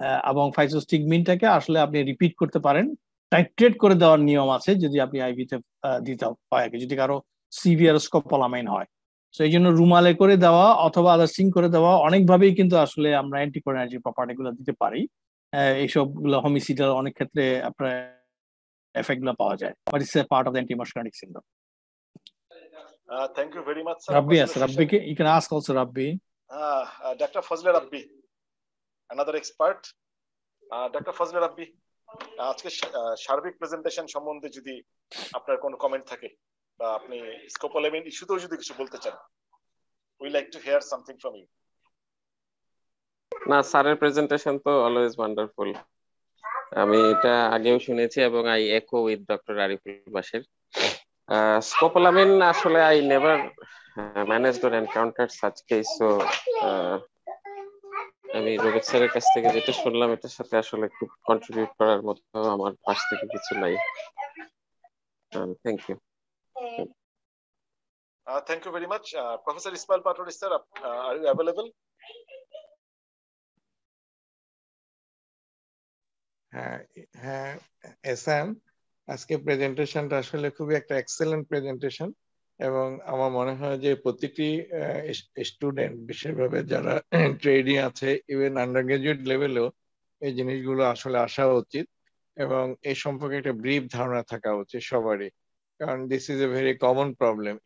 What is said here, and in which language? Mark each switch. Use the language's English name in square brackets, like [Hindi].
[Bangla] এবং ফাইসোস্টিগমিনটাকে আসলে আপনি রিপিট করতে পারেন, টাইট্রেট করে দেওয়ার নিয়ম আছে যদি আপনি আইভিতে দিতে হয়, যদি কারো সিভিয়ার স্কোপোলামাইন হয়। তো এই জন্য রুমালে করে দেওয়া অথবা আদার্সিং করে দেওয়া অনেকভাবেই কিন্তু আসলে আমরা অ্যান্টিকোলিনার্জিক প্রপার্টি গুলো দিতে পারি। এইসব গুলো হোমিসিডাল অনেক ক্ষেত্রে আপনার এফেক্ট গুলো পাওয়া যায়, [English] But it's a part of the antimuscarinic syndrome. Thank you very much, sir. Rabbi, yes, Rabbi, you can ask also Rabbi. Dr. Fazle Rabbi, another expert. Dr. [Bangla] Fazle Rabbi, আজকে সার্বিক প্রেজেন্টেশন সম্বন্ধে যদি আপনার কোনো কমেন্ট থাকে বা আপনি স্কোপোলামিন ইস্যুতেও যদি কিছু বলতে চান, [English] we like to hear something from you. [Bangla] না, স্যারের প্রেজেন্টেশন তো অলওয়েজ ওয়ান্ডারফুল। আমি এটা আগেও শুনেছি এবং [English] I echo with doctor Ariful Basher. [Bangla] স্কোপোলামিন আসলে [English] I never managed or encountered such case, [Bangla] so আমি রোবেট স্যারের কাছ থেকে যেটা শুনলাম এটার সাথে আসলে খুব কন্ট্রিবিউট করার মতো আমার পাশ থেকে কিছু নাই। [English] Thank you. Thank you very much. Professor Ismail Patori sir, are you available? [Bangla] হ্যাঁ এসএম, আজকে প্রেজেন্টেশনটা আসলে খুবই একটা এক্সেলেন্ট প্রেজেন্টেশন, এবং আমার মনে হয় যে প্রতিটি স্টুডেন্ট, বিশেষভাবে যারা ট্রেডিং আছে, ইভেন আন্ডার গ্রাজুয়েট লেভেলেও এই জিনিসগুলো আসলে আসা উচিত, এবং এই সম্পর্কে একটা ব্রিফ ধারণা থাকা উচিত সবারই, কারণ [English] This is a very common problem.